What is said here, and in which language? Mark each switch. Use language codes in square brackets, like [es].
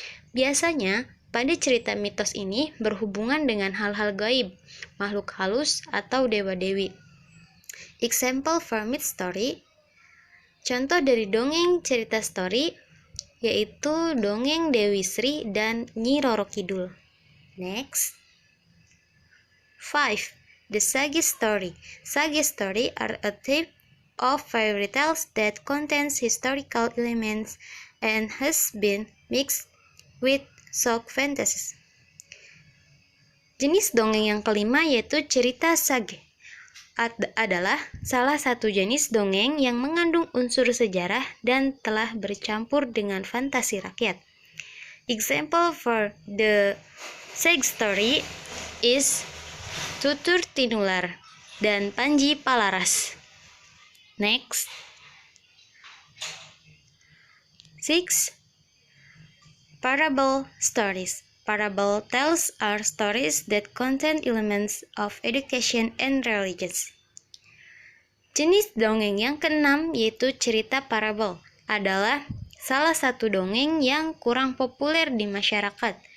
[id] Biasanya pada cerita mitos ini berhubungan dengan hal-hal gaib, makhluk halus, atau dewa-dewi. [en] Example for myth story. [id] Contoh dari dongeng cerita story yaitu dongeng Dewi Sri dan Nyi Roro Kidul. [en] Next. 5. The Sage story. Sage story are a type of fairy tales that contains historical elements and has been mixed with folk fantasies. [id] Jenis dongeng yang kelima yaitu cerita sage. Adalah salah satu jenis dongeng yang mengandung unsur sejarah dan telah bercampur dengan fantasi rakyat. [en] Example for the sage story is Tutur Tinular dan Panji Palaras. Next. 6. Parable stories. Parable tales are stories that contain elements of education and religion. [id] Jenis dongeng yang keenam, yaitu cerita parabel, adalah salah satu dongeng yang kurang populer di masyarakat.